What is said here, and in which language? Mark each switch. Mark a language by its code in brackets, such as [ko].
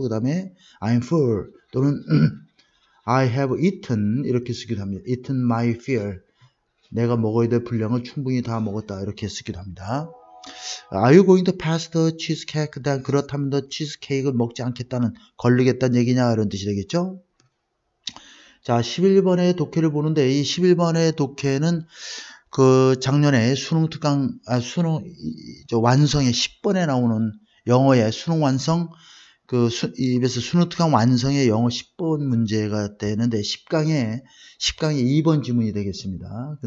[ko] 그 다음에 [en] I am full [ko] 또는 [en] I have eaten [ko] 이렇게 쓰기도 합니다. [en] eaten my fill [ko] 내가 먹어야 될 분량을 충분히 다 먹었다 이렇게 쓰기도 합니다. [en] Are you going to pass the cheesecake? [ko] 그렇다면 너 치즈케이크를 먹지 않겠다는 걸리겠다는 얘기냐 이런 뜻이 되겠죠. 자 11번의 독해를 보는데 이 11번의 독해는 그 작년에 수능 특강 완성의 10번에 나오는 영어의 수능 완성 입에서 수능 특강 완성의 영어 10번 문제가 되는데 10강에 2번 지문이 되겠습니다.